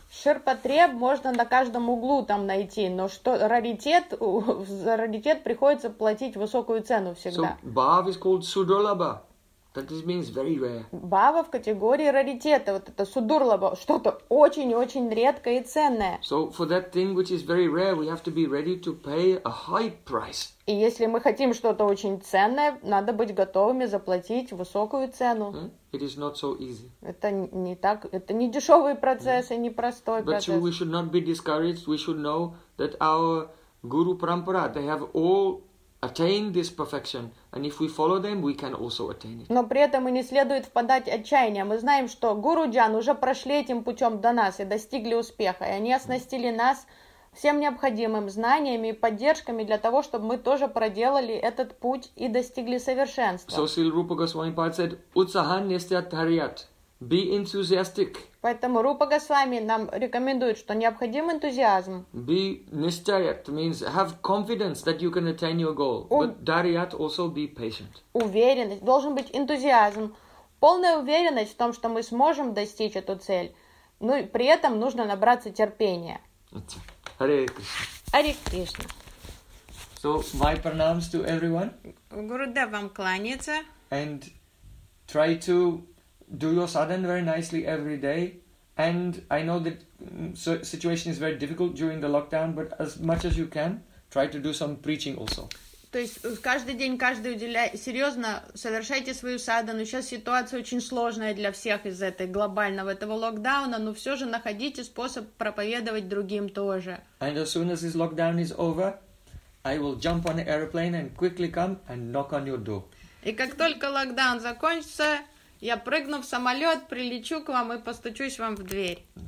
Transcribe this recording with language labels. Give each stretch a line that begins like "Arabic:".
Russian: Ширпотреб можно на каждом углу там найти, но что раритет, за раритет приходится платить высокую цену всегда.
English: So, bhav is called sudolabha. That this means very rare.
Russian: Бава в категории раритета, вот это судурлаба, что-то очень-очень редкое и ценное.
English: So for that thing which is very rare, we have to be ready to pay a high price.
Russian: И если мы хотим что-то очень ценное, надо быть готовыми заплатить высокую цену.
English: It is not so easy.
Russian: Это не так, это не дешевый процесс и не простой процесс.
English: But we should not be discouraged. We should know that our Guru Parampara, they have all attain this perfection, and if we follow them, we can also attain it.
Russian: Но при этом и не следует впадать отчаяние. Мы знаем, что гуруджан уже прошли этим путем до нас и достигли успеха, и они оснастили нас всем необходимым знаниями и поддержками для того, чтобы мы тоже проделали этот путь и достигли совершенства.
English: So Srila Rupa Goswami Pada said,
Sanskrit: "Utsahan nistyat tariyat."
English: Be enthusiastic.
Russian: Поэтому Рупа Госвами нам рекомендует, что необходим энтузиазм.
English: Be nishchayat means have confidence that you can attain your goal. But dariyat also be patient.
Russian: Уверенность. Должен быть энтузиазм. Полная уверенность в том, что мы сможем достичь эту цель. Но при этом нужно набраться терпения.
English: Hare Krishna. Hare Krishna. So, my pranams to everyone.
Russian: Гурудев вам кланяется.
English: And try to do your sadhana very nicely every day. And I know that situation is very difficult during the lockdown, but as much as you can, try to do some preaching also.
Russian: То есть каждый день, каждый уделяй, серьезно, совершайте свою садхану. Сейчас ситуация очень сложная для всех из-за этой глобального этого локдауна, но все же находите способ проповедовать другим тоже.
English: And as soon as this lockdown is over, I will jump on an airplane and quickly come and knock on your door.
Russian: И как только локдаун закончится, я прыгну в самолет, прилечу к вам и постучусь вам в дверь.